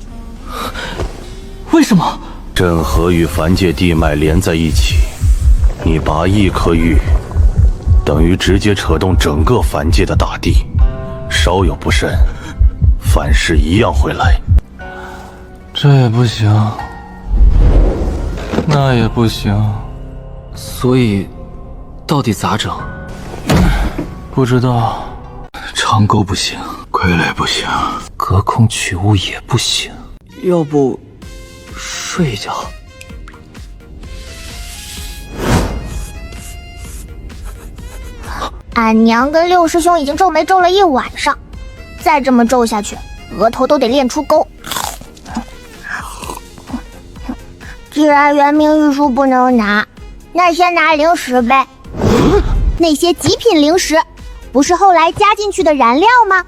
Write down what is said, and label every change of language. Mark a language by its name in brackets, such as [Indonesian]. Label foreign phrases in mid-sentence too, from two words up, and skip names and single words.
[Chinese] 為什麼？陣河與凡界地脈連在一起，你拔一顆玉，等於直接扯動整個凡界的大地，稍有不慎，凡事一樣會來。這也不行，那也不行，所以到底咋整？不知道。長鈎不行，傀儡不行，隔空取物也不行。要不睡一覺？俺娘跟六師兄已經皺眉皺了一晚上，再這麼皺下去，額頭都得練出溝。既然元明玉書不能拿，那先拿靈石唄。那些極品靈石不是後來加進去的燃料嗎？